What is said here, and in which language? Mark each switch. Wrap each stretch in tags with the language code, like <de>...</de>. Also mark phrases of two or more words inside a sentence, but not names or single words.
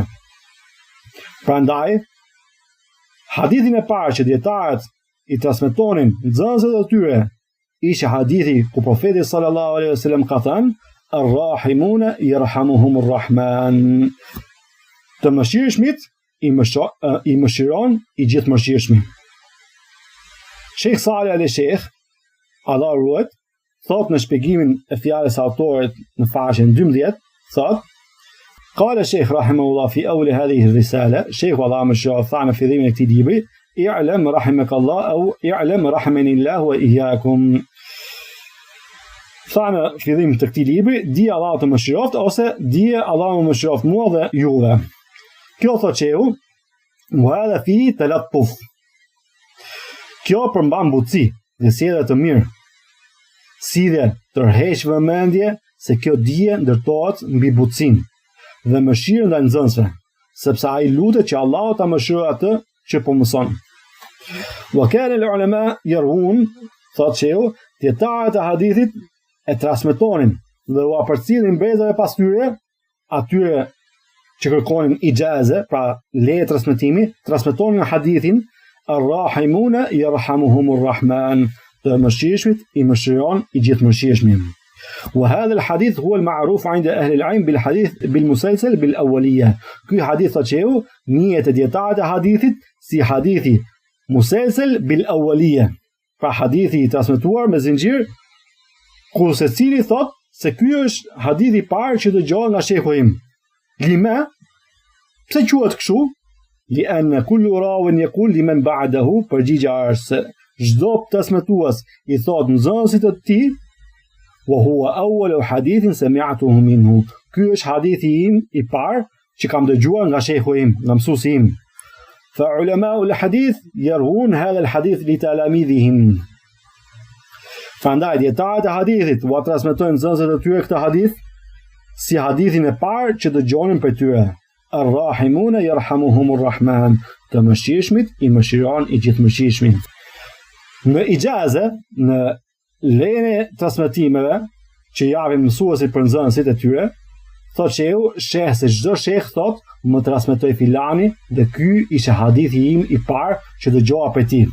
<sq>Prandaj, hadithin e parë që dietarët i transmetonin nxënësve të tyre ishte hadithi ku profeti</sq> <ar>صلى الله عليه وسلم</ar> <sq>ka thënë:</sq> <ar>"الراحمون يرحمهم الرحمن."</ar> <sq>Të mëshirshmit i mëshiron i gjithë mëshirshmi. Sheikh Saleh al-Sheikh, Allah ruajt, thot në shpjegimin e fjalës së autorit në faqen 12, thot:</sq> <ar>"قال الشيخ رحمه الله في أول هذه الرسالة."</ar> <sq>Sheikhu Allah mëshiroft tha në fillimin e këtij libri:</sq> <ar>"اعلم رحمك الله أو اعلم رحمني الله وإياكم."</ar> <sq>Tha në fillim të këtij libri, di Allah të mëshiroft ose di Allah më mëshiroft mua dhe juve. Kjo thotë shehu,</sq> <ar>"وفي تلطف."</ar> <sq>Kjo përmban butësi dhe sjellje të mirë. Si dhe tërheq vëmendje se kjo dije ndërtohet mbi butësinë dhe mëshirën ndaj nxënësve, sepse ai lutet që Allahu ta mëshirojë atë që po mëson.</sq> <ar>وكان العلماء يرون,</ar> <sq>thotë shehu, dietarët e hadithit e transmetonin dhe u përcjellin brezave pas tyre, atyre që kërkonin ijaze, pra leje transmetimi, transmetonin hadithin:</sq> <ar>"الراحمون يرحمهم الرحمن."</ar> <sq>Të mëshirshmit i mëshiron i gjithë mëshirshmi.</sq> <ar>وهذا الحديث هو المعروف عند أهل العلم بالحديث بالمسلسل بالأولية.</ar> <sq>Ky hadith thotë shehu, njihet te dietarët e hadithit si hadithi</sq> <ar>مسلسل بالأولية,</ar> <sq>pra hadithi i transmetuar me zinxhir, ku secili thotë se ky është hadithi i parë që dëgjohet nga shehu im. Lima, pse quhet kështu?</sq> <ar>لأن كل راو يقول لمن بعده,</ar> <sq>përgjigja është se çdo transmetues i thot nxënësit të tij:</sq> <ar>"وأول حديث سمعته منه."</ar> <sq>Ky është hadithi im i parë që kam dëgjuar nga shehu im, nga mësuesi im.</sq> <ar>فعلماء الحديث يرون هذا الحديث لتلاميذهم.</ar> <sq>Prandaj dietarët e hadithit u transmetojnë nxënësit e tyre këtë hadith si hadithin e parë që dëgjonin për tyre:</sq> <ar>"الراحمون يرحمهم الرحمن."</ar> <sq>Të mëshirshmit i mëshiron i gjithë mëshirshmi. Në ijaze, në lejen e transmetimeve që japin mësuesit për nxënësit e tyre, thotë shehu, sheh se çdo sheh thot, më transmetoi filani dhe ky ishte hadithi im i parë që dëgjova prej tij.</sq>